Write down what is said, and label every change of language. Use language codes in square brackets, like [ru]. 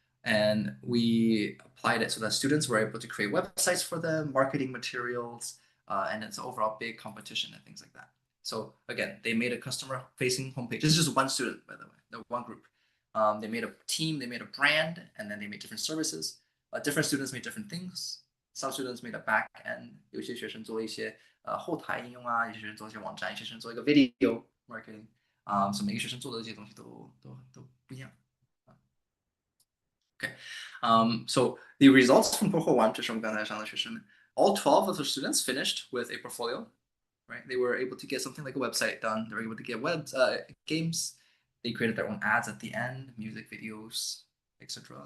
[en] And we applied it so that students were able to create websites for them, marketing materials, and it's overall big competition and things like that. So again, they made a customer-facing homepage. This is just one student, by the way, no, one group. They made a team, they made a brand, and then they made different services. Different students made different things. Some students made a back end. [zh] 有些学生做了一些后台应用啊，有些学生做一些网站，有些学生做一个 video marketing。所以每个学生做的这些东西都不一样。 [en] Okay, so the results from cohort 1 [zh] 就是我们刚才上的学生们 [en] all 12 of the students finished with a portfolio, right? They were able to get something like a website done. They were able to get games. They created their own ads at the end, music videos, etc.